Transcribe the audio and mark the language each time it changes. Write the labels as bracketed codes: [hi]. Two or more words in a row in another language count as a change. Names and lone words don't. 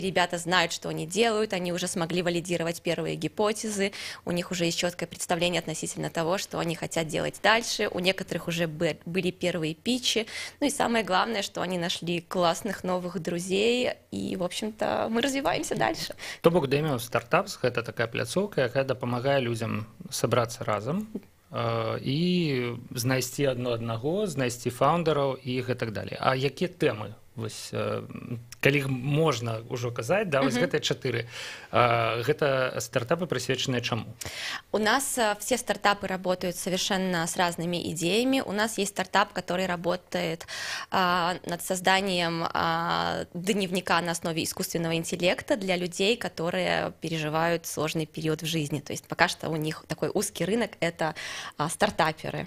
[ru] Ребята знают, что они делают, они уже смогли валидировать первые гипотезы, у них уже есть четкое представление относительно того, что они хотят делать дальше, у некоторых уже были первые питчи. Ну и самое главное, что они нашли классных новых друзей, и, в общем-то, мы развиваемся дальше. [be] То бок Demium Startups – гэта такая пляцоўка, якая дапамагае людзям сабрацца разам і знайсці аднаго, знайсці фаўндараў і гэтак далей. А якія тэмы? Вось, калі можна ўжо казаць, да, вось гэтыя 4. Гэта стартапы, прысвечаныя чаму? [ru] У нас все стартапы работают совершенно с разными идеями. У нас есть стартап, который работает над созданием дневника на основе искусственного интеллекта для людей, которые переживают сложный период в жизни. То есть пока что у них такой узкий рынок – это стартаперы.